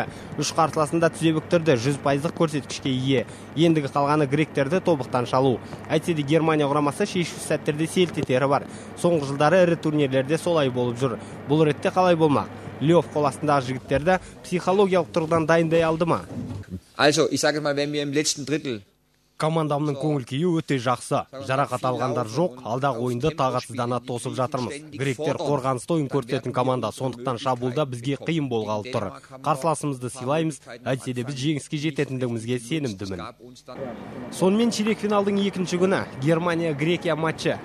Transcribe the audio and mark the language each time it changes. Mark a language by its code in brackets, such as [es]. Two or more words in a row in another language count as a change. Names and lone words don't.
[kk] Үш қарсыласында тізе бүктірді, 100% көрсеткішке ие. Ендігі қалғаны гректерді тобықтан шалу. Әйтсе де Германия құрамасы шешу сәттерде селт етері бар. Соңғы жылдары ірі турнирлерде солай болып жүр. Бұл ретте қалай болмақ? Лёв қол астындағы жігіттерді психологиялық тұрғыдан дайындай алды ма? [de] Ich sage mal, wenn wir im letzten Drittel [kk] Командамның көңіл күйі өте жақсы. Жарақат алғандар жоқ, алдағы ойынды тағатсыздана тосып жатырмыз. Гректер қорғанысты ойын көрсететін команда, сондықтан шабуылда бізге қиын болғалы тұр. Қарсыласымызды сыйлаймыз, әйтсе де біз жеңіске жететіндігімізге сенімдімін. Сонымен ширек финалдың екінші күні Германия-Грекия матчы.